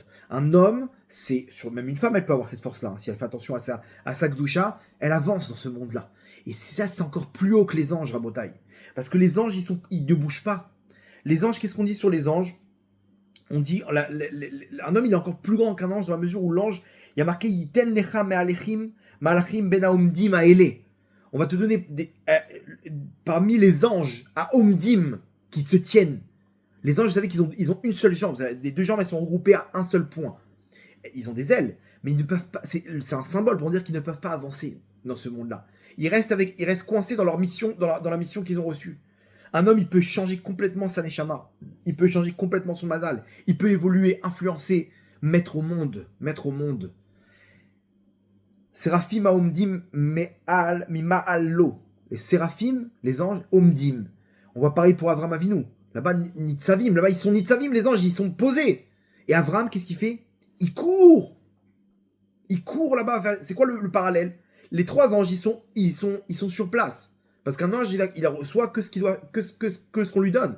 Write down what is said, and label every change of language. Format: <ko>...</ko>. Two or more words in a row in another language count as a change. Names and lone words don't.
<fr>Un homme, même une femme, elle peut avoir cette force-là. Si elle fait attention à sa gdoucha, elle avance dans ce monde-là. Et ça, c'est encore plus haut que les anges, Rabotaï. Parce que les anges, ils ne bougent pas. Les anges, qu'est-ce qu'on dit sur les anges? On dit, un homme, il est encore plus grand qu'un ange dans la mesure où l'ange, il y a marqué</fr> <he>ייתן לך מהלכים, מלאכים בין העומדים האלה.</he> <fr>On va te donner parmi les anges à omdim qui se tiennent. Les anges, vous savez qu'ils ont une seule jambe. Les deux jambes, elles sont regroupées à un seul point. Ils ont des ailes, mais ils ne peuvent pas. C'est un symbole pour dire qu'ils ne peuvent pas avancer dans ce monde-là. Ils restent coincés dans leur mission, dans la mission qu'ils ont reçue. Un homme, il peut changer complètement sa neshama. Il peut changer complètement son mazal. Il peut évoluer, influencer, mettre au monde.</fr> <he>שרפים עומדים מעל ממעל לו.</he> <fr>Les séraphim, les anges, omdim. On voit pareil pour Avram Avinu. Là-bas, nitzavim. Là-bas, ils sont nitzavim, les anges, ils sont posés. Et Avram, qu'est-ce qu'il fait? Il court. Il court là-bas. C'est quoi le parallèle? Les trois anges, ils sont sur place. Parce qu'un ange, il reçoit que ce qu'on lui donne.</fr>